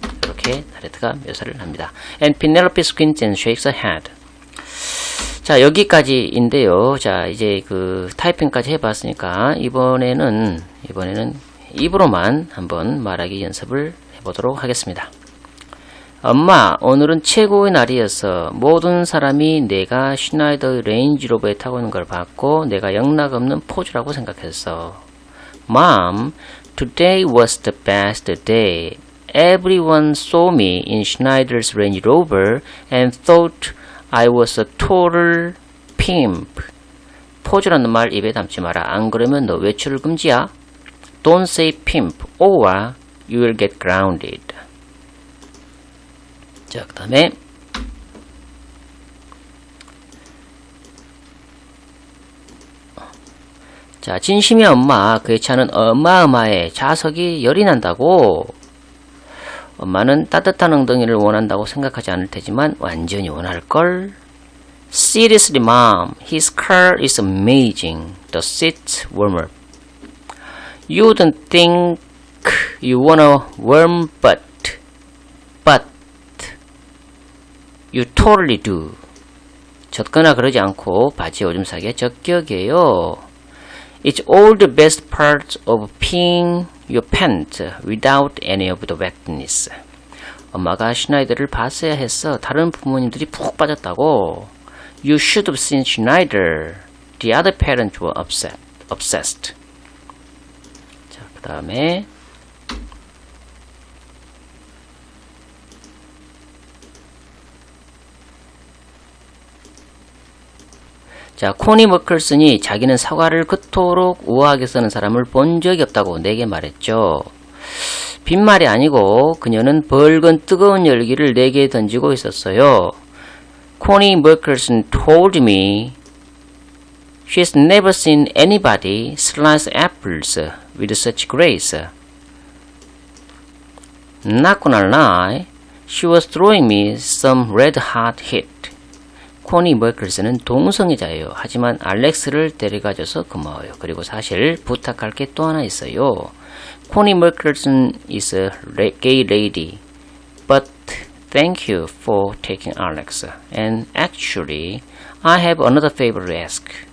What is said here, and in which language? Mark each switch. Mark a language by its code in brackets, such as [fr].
[ko] 이렇게 나레트가 묘사를 합니다. [en] And Penelope squints and shakes her head. [ko] 자, 여기까지인데요. 자, 이제 그 타이핑까지 해봤으니까 이번에는 입으로만 한번 말하기 연습을 해보도록 하겠습니다. 엄마, 오늘은 최고의 날이었어. 모든 사람이 내가 슈나이더 레인지로버에 타고 있는 걸 봤고 내가 영락없는 포즈라고 생각했어. [en] Mom, today was the best day. Everyone saw me in Schneider's Range Rover and thought I was a total pimp. [ko] 포즈라는 말 입에 담지 마라. 안 그러면 너 외출 금지야. [en] Don't say pimp or you will get grounded. [ko] 자, 그 다음에 자, 진심이 엄마, 그의 차는 어마어마해. 좌석이 열이 난다고. 엄마는 따뜻한 엉덩이를 원한다고 생각하지 않을 테지만 완전히 원할걸. [en] Seriously, Mom, his car is amazing. The seats warmer. You wouldn't think you want a warm butt. You totally do. [ko] 젖거나 그러지 않고 바지 오줌 싸기에 적격이에요. [en] It's all the best parts of peeing your pants without any of the wetness. [ko] 엄마가 슈나이더를 봤어야 했어. 다른 부모님들이 푹 빠졌다고. [en] You should have seen Schneider. The other parents were obsessed. [ko] 자, 그 다음에 자, 코니 머클슨이 자기는 사과를 그토록 우아하게 쓰는 사람을 본 적이 없다고 내게 말했죠. 빈말이 아니고 그녀는 벌건 뜨거운 열기를 내게 던지고 있었어요. [en] 코니 머클슨 told me she's never seen anybody slice apples with such grace. Not gonna lie, she was throwing me some red hot heat. [ko] 코니 머클슨은 동성애자예요. 하지만 알렉스를 데려가줘서 고마워요. 그리고 사실 부탁할 게 또 하나 있어요. [en] 코니 머클슨 is a gay lady, but thank you for taking Alex. And actually, I have another favor to ask.